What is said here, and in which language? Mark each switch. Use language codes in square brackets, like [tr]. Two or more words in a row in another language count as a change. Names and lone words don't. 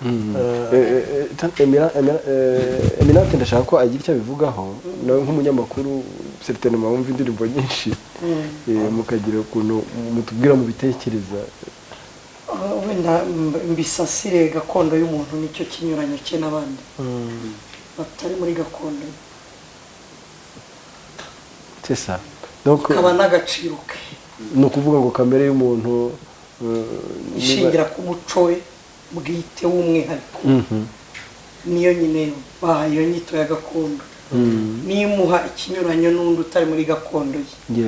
[rw] Eminante ndashaka ko agira icyo abivugaho nk'umunyamakuru certainement wumva indirimbo nyinshi mukagira ukuntu mutubwira mu bitekereza mbisasire gakondo y'umuntu nicyo kinyuranyo cye n'abandi batari muri gakondo [fr] c'est ça donc [rw] kaba n'agaciro ke ni ukuvuga ngo kamere y'umuntu ishingira ku muco we bwite w'umwihariko niyo nyine bahaye iyo nyito ya gakondo niyo imuha ikinyuranyo n'undi utari muri gakondo ye